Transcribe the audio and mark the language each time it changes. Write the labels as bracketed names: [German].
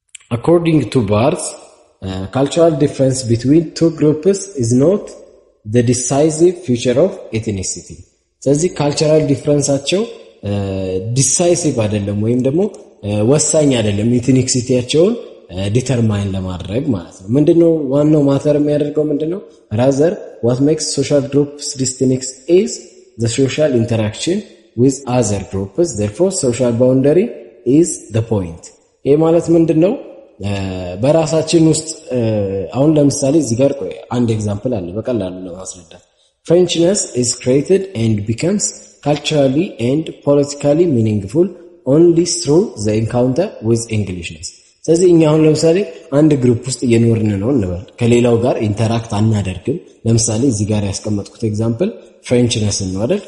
[English] According to Barth, cultural difference between two groups is not the decisive feature of ethnicity። [Amharic] ስለዚህ ካልቸራል ዲፍረንሳቸው ዲሳይሲቭ አይደለም ወይም ደግሞ ወሳኝ አይደለም ኤትኒክሲቲያቸውን ዲተርማይን ለማድረግ ማለት ነው። ምንድነው ዋናው ማተር የሚያደርገው ምንድነው? [English] rather what makes social groups distinct is the social interaction with other groups, therefore social boundary is the point። [Amharic] ይሄ ማለት ምንድነው? በራሳችን ውስጥ አሁን ለምሳሌ እዚህ ጋር አንድ ኤግዛምፕል አለ በቀላሉ ለማስረዳት [English] Frenchness is created and becomes culturally and politically meaningful only through the encounter with Englishness። [Amharic] ስለዚህ እኛ አሁን ለምሳሌ አንድ ግሩፕ ውስጥ እየኖርን ነው እንበል፣ ከሌላው ጋር ኢንተራክት አናደርግም። ለምሳሌ እዚህ ጋር ያስቀመጥኩት ኤግዛምፕል ፍሬንችነስ ነው አይደል?